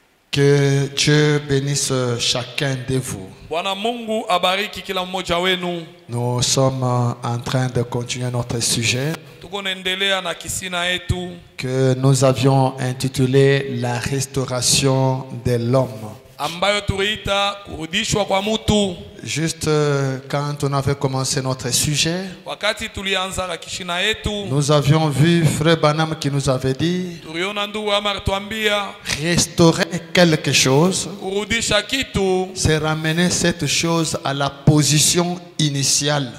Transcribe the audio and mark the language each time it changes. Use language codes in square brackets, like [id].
[fr] Que Dieu bénisse chacun de vous. [sw] Bwana Mungu abariki kila mmoja wenu. [fr] Nous sommes en train de continuer notre sujet [sw] Tuko naendelea na kisina yetu [fr] que nous avions intitulé La restauration de l'homme. [sw] ambayo tuliita kurudishwa kwa mtu. [fr] Juste quand on avait commencé notre sujet, [sw] Wakati tulianza na kishina yetu, [fr] nous avions vu Frère Branham qui nous avait dit [sw] tuliona ndugu Amar tuambia [fr] restaurer quelque chose, [sw] kurudisha kitu [fr] c'est ramener cette chose à la position initiale.